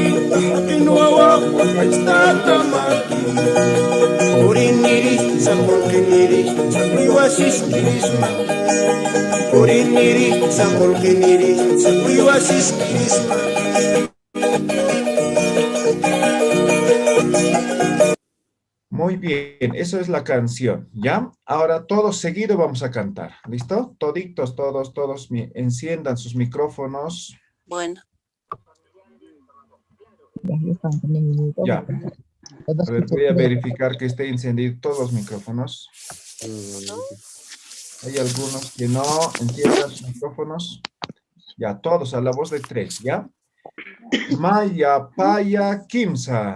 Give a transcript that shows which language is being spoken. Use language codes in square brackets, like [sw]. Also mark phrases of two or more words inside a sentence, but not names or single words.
[es] takinuawa tatamati Oriniri sa kolkiniri sa iwasiskirisma Oriniri sa kolkiniri sa iwasiskirisma Muy bien, eso es la canción, ¿ya? Ahora todos seguidos vamos a cantar, ¿listo? Toditos, todos enciendan sus micrófonos. Bueno, Ya. A ver, voy a verificar que esté encendido todos los micrófonos. Hay algunos que no enciendan sus micrófonos. Ya, todos a la voz de 3, ¿ya? [ay] Maya, Paya, Kimsa.